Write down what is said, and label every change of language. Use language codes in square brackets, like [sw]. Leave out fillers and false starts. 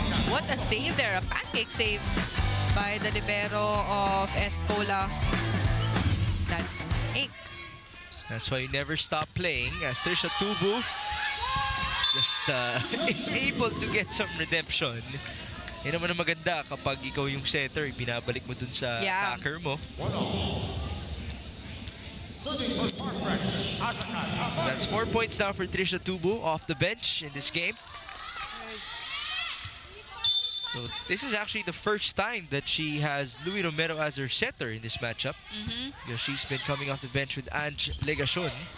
[en] What a save there, a pancake save by the libero of Est Cola. That's ink. That's why you never stop playing, as Trisha Tubu just is able to get some redemption. [tl] Yan naman ang maganda kapag ikaw yung center, binabalik mo dun sa attacker mo. [en] That's 4 points now for Trisha Tubu off the bench in this game. So this is actually the first time that she has Louie Romero as her setter in this matchup. Because she's been coming off the bench with Ange Legacion.